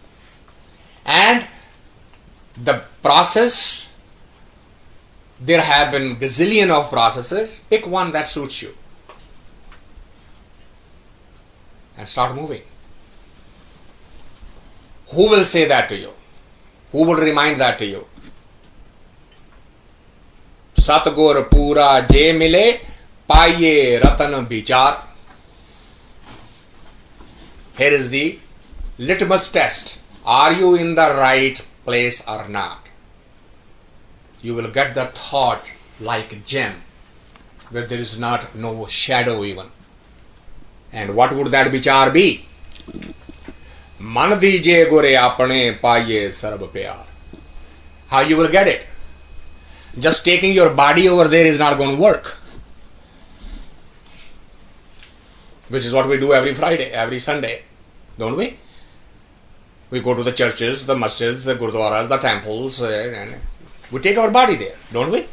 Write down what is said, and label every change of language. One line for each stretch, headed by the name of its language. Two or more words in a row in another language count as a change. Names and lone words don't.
English: And the process, there have been gazillion of processes. Pick one that suits you. And start moving. Who will say that to you? Who will remind that to you?
Punjabi: ਸਤਿਗੁਰ ਪੂਰਾ ਜੇ ਮਿਲੇ, ਪਾਏ ਰਤਨ ਬਿਚਾਰ.
English: Here is the litmus test. Are you in the right place or not? You will get the thought like gem, where there is no shadow even. And what would that bichar be?
Punjabi: ਮਨ ਦੀਜੇ ਗੋਰੇ ਆਪਣੇ ਪਾਏ ਸਰਬ ਪਿਆਰ.
English: How you will get it? Just taking your body over there is not going to work. Which is what we do every Friday, every Sunday, don't we? We go to the churches, the masjids, the gurdwaras, the temples, and we take our body there, don't we?